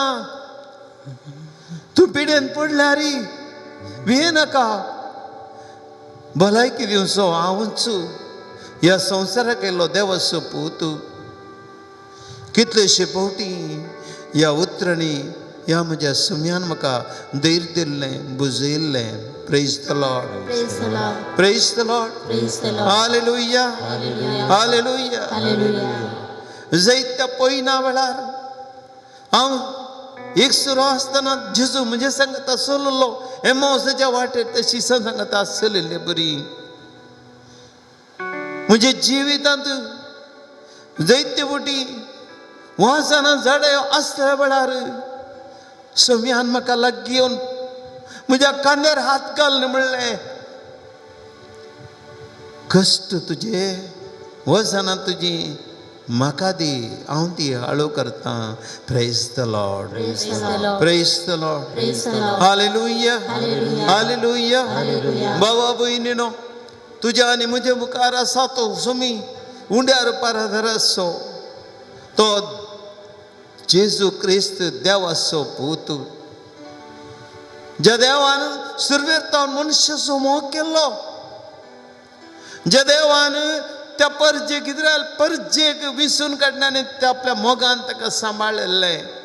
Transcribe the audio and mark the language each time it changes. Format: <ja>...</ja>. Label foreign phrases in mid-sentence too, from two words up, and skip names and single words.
<kok>तूं पिडेन पडल्यार भियेनाका. भलायकी दिवचो हांवूच ह्या संवसाराक येयल्लो देवाचो पूत. कितलेशे फावटी ह्या उतरांनी ह्या म्हज्या सम्यान म्हाका धैर्य दिल्लें, बुजयल्लें.</kok> <en>Praise the Lord. Praise the Lord. Praise the Lord. Praise the Lord. Hallelujah. Hallelujah. Hallelujah. Hallelujah.</en> <kok>जायत्या पयना वेळार हांव एकसुरो आसतना जेजू म्हजे सांगता चललो. एमावसाच्या वाटेर तशी सांगता चलिल्ली बरी. म्हज्या जिवितांत जायते फावटी वासना झाडां आसल्या वेळार सम्यान म्हाका लागीं येवन म्हज्या कांद्यार हात घाल म्हणलें कश्ट तुजे वसना तुजी म्हाका दी हांव ती हळू करता</kok> <en>Praise the Lord Praise the Lord. Praise the Lord Praise the Lord. हालेलुया Hallelujah. हालेलुया Hallelujah.</en> <kok>बाबा भयणीनो तुज्या आनी म्हजे मुखार आसा तो सुमी उंड्यार पाराधर आसो तो जेजू क्रिस्त देव आसो पूत ज्या देवान सुरवेतान मनुष्याचो मोग केल्लो ज्या देवान त्या परजेक इस्रायल परजेक विसून काडल्याने त्या आपल्या मोगान ताका सांबाळिल्लें</kok>